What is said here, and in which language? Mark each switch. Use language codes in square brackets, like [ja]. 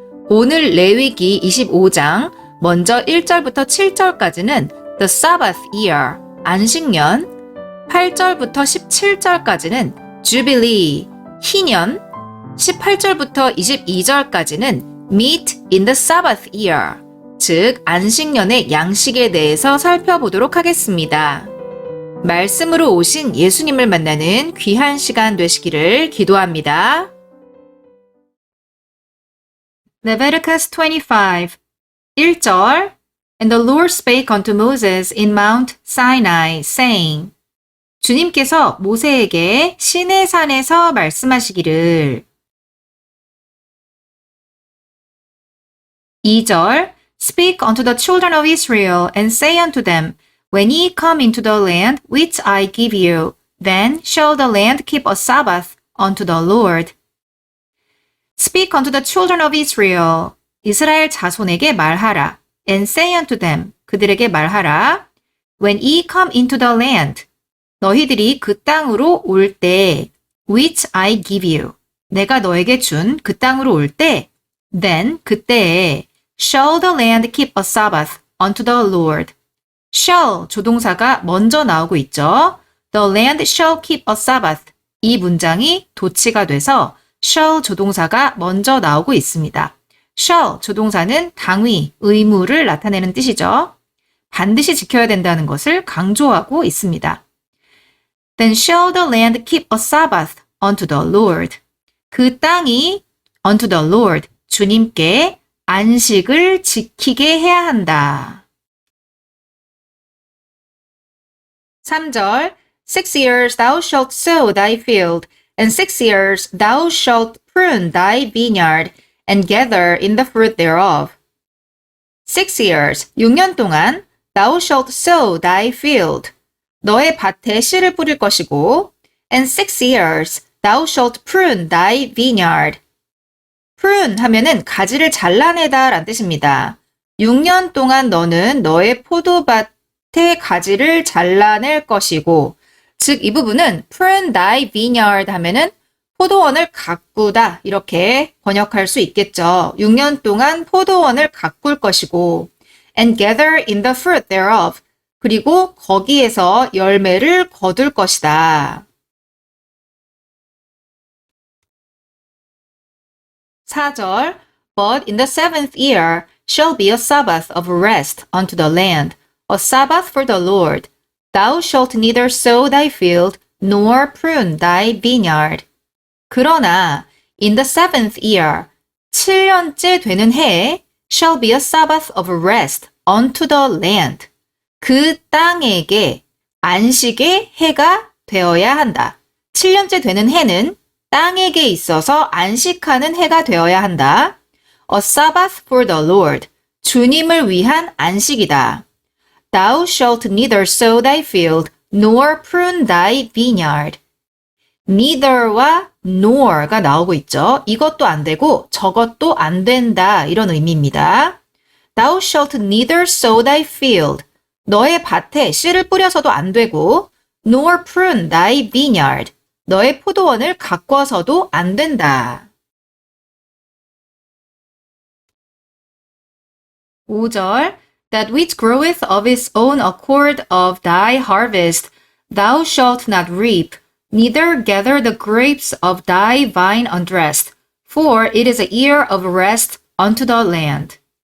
[ko] 오늘 레위기 25장 먼저 1절부터 7절까지는 [en] The Sabbath Year, [ko] 안식년, 8절부터 17절까지는 Jubilee, 희년, 18절부터 22절까지는 [en] Meat in the Sabbath Year, [ko] 즉 안식년의 양식에 대해서 살펴보도록 하겠습니다. 말씀으로 오신 예수님을 만나는 귀한 시간 되시기를 기도합니다. [en] Leviticus 25, 1절 And the Lord spake unto Moses in Mount Sinai, saying, [ko] 주님께서 모세에게 시내산에서 말씀하시기를. [en] 2절 Speak unto the children of Israel and say unto them, When ye come into the land which I give you, then shall the land keep a Sabbath unto the Lord. Speak unto the children of Israel. [ko] 이스라엘 자손에게 말하라. [en] And say unto them. [ko] 그들에게 말하라. [en] When ye come into the land. [ko] 너희들이 그 땅으로 올 때, [en] which I give you. [ko] 내가 너에게 준 그 땅으로 올 때, [en] then [ko] 그때에 [en] shall the land keep a Sabbath unto the Lord. [ko] shall 조동사가 먼저 나오고 있죠. [en] The land shall keep a Sabbath. [ko] 이 문장이 도치가 돼서 shall 조동사가 먼저 나오고 있습니다. shall 조동사는 당위, 의무를 나타내는 뜻이죠. 반드시 지켜야 된다는 것을 강조하고 있습니다. [en] Then shall the land keep a Sabbath unto the Lord. [ko] 그 땅이 [en] unto the Lord, [ko] 주님께 안식을 지키게 해야 한다. [en] 3절 Six years thou shalt sow thy field, and 6 years thou shalt prune thy vineyard, and gather in the fruit thereof. 6 years, [ko] 6년 동안 [en] thou shalt sow thy field. [ko] 너의 밭에 씨를 뿌릴 것이고, [en] and 6 years thou shalt prune thy vineyard. [ko] prune 하면은 가지를 잘라내다 라는 뜻입니다. 6년 동안 너는 너의 포도밭의 가지를 잘라낼 것이고, 즉 이 부분은 [en] prune thy vineyard [ko] 하면은 포도원을 가꾸다 이렇게 번역할 수 있겠죠. 6년 동안 포도원을 가꿀 것이고, [en] and gather in the fruit thereof. [ko] 그리고 거기에서 열매를 거둘 것이다. [en] 4절 But in the 7th year shall be a Sabbath of rest unto the land, a Sabbath for the Lord. Thou shalt neither sow thy field, nor prune thy vineyard. [ko] 그러나 [en] in the 7th year, [ko] 7년째 되는 해에 [en] shall be a Sabbath of rest unto the land. [ko] 그 땅에게 안식의 해가 되어야 한다. 7년째 되는 해는 땅에게 있어서 안식하는 해가 되어야 한다. [en] A Sabbath for the Lord. [ko] 주님을 위한 안식이다. [en] Thou shalt neither sow thy field, nor prune thy vineyard. [ko] neither와 nor가 나오고 있죠. 이것도 안 되고 저것도 안 된다 이런 의미입니다. [en] Thou shalt neither sow thy field. [ko] 너의 밭에 씨를 뿌려서도 안 되고 [en] nor prune thy vineyard. [ko] 너의 포도원을 가꿔서도 안 된다. [en] 5절 That which groweth of its own accord of thy harvest, thou shalt not reap, neither gather the grapes of thy vine undressed, for it is a year of rest unto the land.